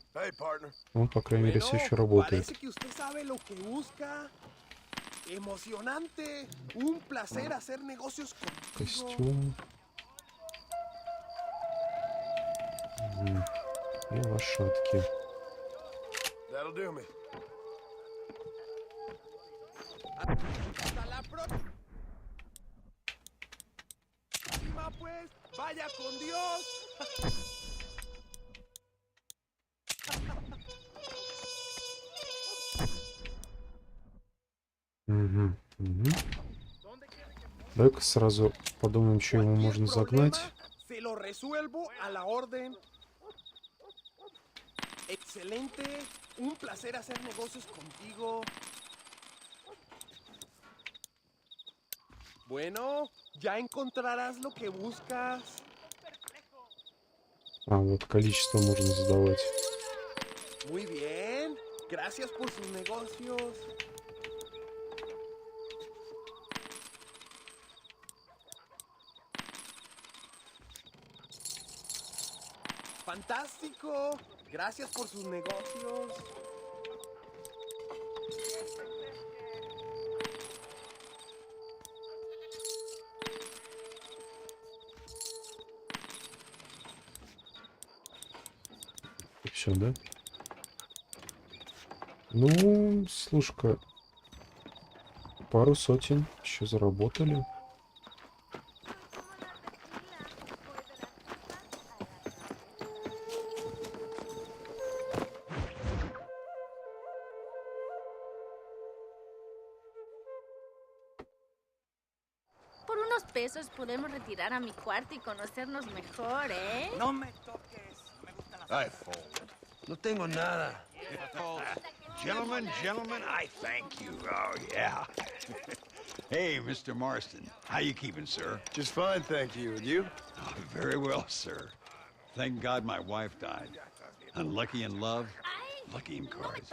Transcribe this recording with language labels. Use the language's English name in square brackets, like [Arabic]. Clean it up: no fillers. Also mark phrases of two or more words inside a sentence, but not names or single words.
[Russian] Он, по крайней мере, все еще работает. Костюм. И лошадки. [English] That'll do me. [Spanish] Pues, vaya con Dios. [Russian] Давай-ка сразу подумаем, что ему можно загнать. [Spanish] Excelente, un placer hacer negocios contigo. Bueno, ya encontrarás lo que buscas. [Russian] А, вот количество можно задавать. [Spanish] Muy bien, gracias por sus negocios. Fantástico, gracias por sus negocios. [Russian] Все, да? Ну, слушай-ка, пару сотен еще заработали. [Spanish] Por unos pesos podemos retirar a mi cuarto y conocernos mejor, ¿eh? No me toques. Me gustan las... [English] I fold. [Spanish] No tengo nada. [English] Gentlemen, I thank you. Oh, yeah. Hey, Mr. Marston. How you keeping, sir? Just fine, thank you. And you? Oh, very well, sir. Thank God my wife died. Unlucky in love, lucky in cards.